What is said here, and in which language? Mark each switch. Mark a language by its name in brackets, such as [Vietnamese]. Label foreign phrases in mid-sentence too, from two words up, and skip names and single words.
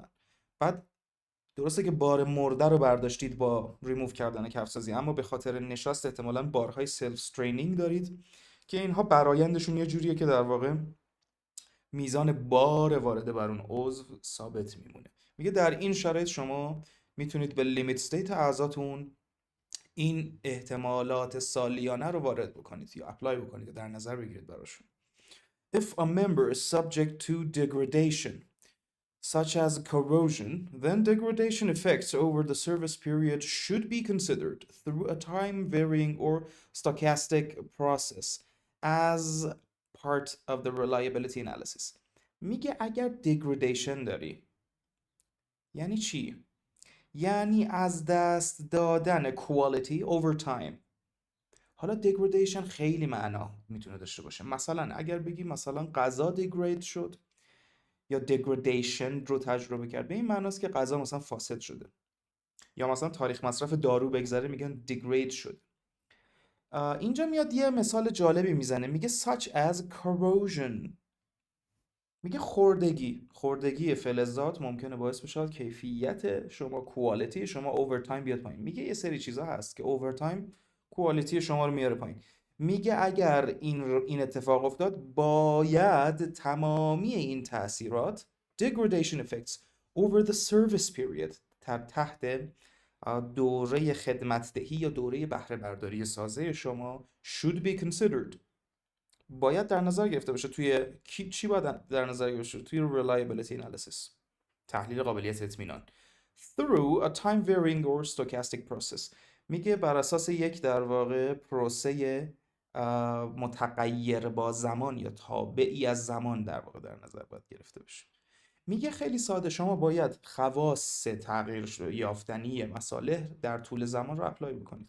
[Persian] بعد درسته که بار مرده رو برداشتید با ریموو کردن کف سازی، اما به خاطر نشست احتمالاً بارهای [English] self straining [Persian] دارید که اینها برایندشون یه جوریه که در واقع میزان بار وارده بر اون عضو ثابت میمونه. میگه در این شرایط شما میتونید به [English] limit state [Persian] اعضاتون این احتمالات سالیانه رو وارد بکنید یا اپلای بکنید، در نظر بگیرید براشون. [English] If a member is subject to degradation such as corrosion, then degradation effects over the service period should be considered through a time varying or stochastic process as part of the reliability analysis. [Persian] میگه اگر degradation داری یعنی چی؟ یعنی از دست دادن [English] quality over time. [Persian] حالا degradation خیلی معنا میتونه داشته باشه. مثلا اگر بگی مثلا غذا degrade شد یا degradation رو تجربه کرد، به این معناست که غذا مثلا فاسد شده. یا مثلا تاریخ مصرف دارو بگذره میگن degrade شد. اینجا میاد یه مثال جالبی میزنه، میگه [English] such as corrosion. [Persian] میگه خوردگی فلزات ممکنه باعث بشه کیفیت شما، کوالیتی شما [English] over time [Persian] بیاد پایین. میگه یه سری چیزا هست که [English] over time quality [Persian] شما رو میاره پایین. میگه اگر این اتفاق افتاد باید تمامی این تاثیرات [English] degradation effects over the service period [Persian] تحت دوره خدمتدهی یا دوره بهره برداری سازه شما [English] should be considered، [Persian] باید در نظر گرفته باشه. توی چی باید در نظر گرفته باشه؟ توی [English] reliability analysis، [Persian] تحلیل قابلیت اطمینان. [English] through a time varying or stochastic process، [Persian] میگه بر اساس یک در واقع پروسه متغیر با زمان یا تابعی از زمان در واقع در نظر باید گرفته بشه. میگه خیلی ساده، شما باید خواص تغییر یافتنی مصالح در طول زمان رو اپلای بکنید.